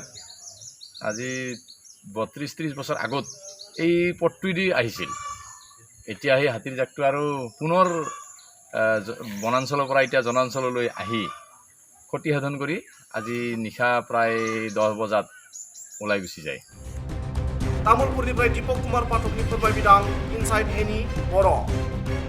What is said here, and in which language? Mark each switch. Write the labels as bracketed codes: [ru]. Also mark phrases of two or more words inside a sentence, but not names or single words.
[as] আজি ৩২-৩০ বছৰ আগত এই পথটোৱেদি আহিছিল। এতিয়া সেই হাতীৰ জাকটো আৰু পুনৰ বনাঞ্চলৰ পৰা এতিয়া জনাঞ্চললৈ আহি ক্ষতিসাধন কৰি আজি নিশা প্ৰায় 10 বজাত ওলাই গুচি যায়। [brx] तामुलपुरनिफ्राय दीपक कुमार पाठकनि फोरमायबिदां इनसाइड एनि बर'।